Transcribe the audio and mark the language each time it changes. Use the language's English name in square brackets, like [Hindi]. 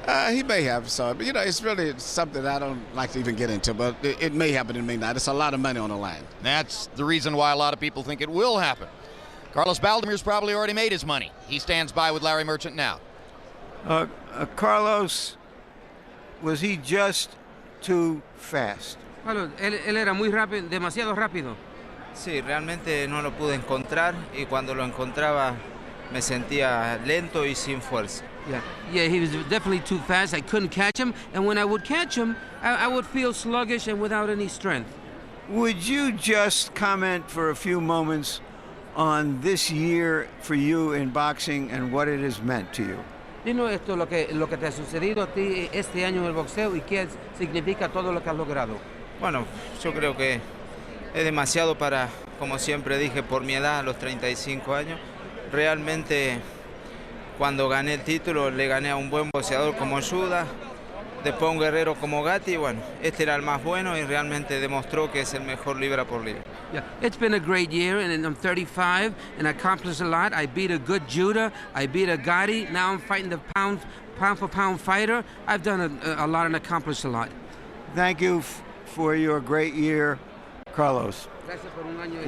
[English] He may have, but it's really something I don't like to even get into, but it may happen, it may not. It's a lot of money on the line. That's the reason why a lot of people think it will happen. Carlos Baldomir's probably already made his money. He stands by with Larry Merchant now. Carlos, was he just too fast? [Spanish] Bueno, él era muy rápido, demasiado rápido. Sí, realmente no lo pude encontrar y cuando lo encontraba me sentía lento y sin fuerza. [English] Yeah, he was definitely too fast. I couldn't catch him, and when I would catch him, I would feel sluggish and without any strength. Would you just comment for a few moments on this year for you in boxing and what it has meant to you? [Spanish] Dinos esto, lo que te ha sucedido a ti este año en el boxeo y qué significa todo lo que has logrado. Bueno, yo creo que es demasiado para, como siempre dije, por mi edad, a los 35 años. Realmente, cuando gané el título, le gané a un buen boxeador como Judas, después a un guerrero como Gatti. Bueno, este era el más bueno y realmente demostró que es el mejor libra por libra. [English] Yeah, it's been a great year, and I'm 35 and I accomplished a lot. I beat a good Judah, I beat a Gatti. Now I'm fighting the pound for pound fighter. I've done a lot and accomplished a lot. Thank you for your great year, Carlos. [Spanish] Gracias por un año